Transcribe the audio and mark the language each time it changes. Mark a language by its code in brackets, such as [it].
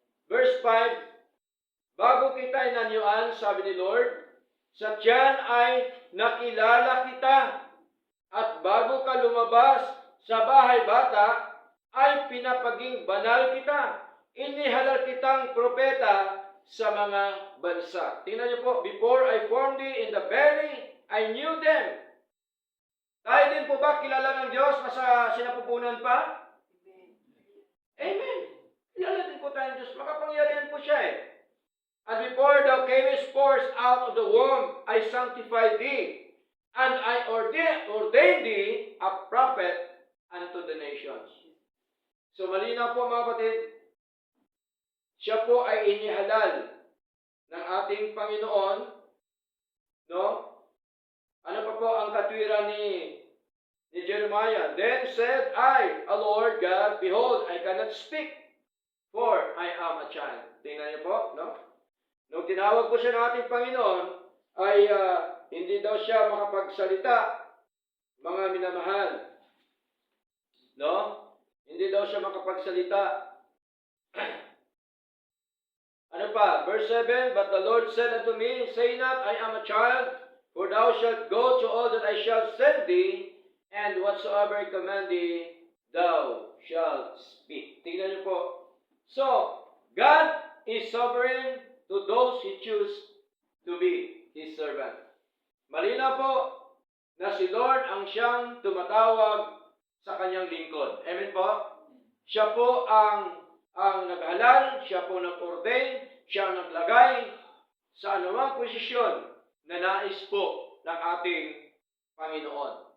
[tl] Verse 5, bago kita inanyuan, sabi ni Lord, sa tiyan ay nakilala kita, at bago ka lumabas sa bahay bata, ay pinapaging banal kita. Inihalal kitang propeta sa mga bansa. Tingnan niyo po, [en] before I formed thee in the belly, I knew them. [tl] Tayo din po ba kilala ng Diyos na sa sinapupunan pa? Amen. Kilala din po tayo ng Diyos. Makapangyarihan po siya eh. [en] And before thou camest forth out of the womb, I sanctified thee, and I ordained thee a prophet unto the nations. [tl] So malinaw po mga kapatid, siya po ay inihalal ng ating Panginoon, no? Ano pa po ang katwiran ni Jeremiah? [en] Then said I, a Lord God, behold, I cannot speak, for I am a child. [tl] Tingnan niyo po, no? Nung tinawag po siya ng ating Panginoon, ay hindi daw siya makapagsalita, mga minamahal. No? Hindi daw siya makapagsalita. Ano pa? [en] Verse 7, but the Lord said unto me, say not, I am a child, for thou shalt go to all that I shall send thee, and whatsoever I command thee, thou shalt speak. [tl] Tingnan niyo po. [en] So, God is sovereign to those He choose to be His servant. [tl] Malinaw po na si Lord ang siyang tumatawag sa kanyang lingkod. Amen po? Siya po ang naghalal, siya po nag-ordain, siya ang naglagay sa anumang posisyon na nais po ng ating Panginoon.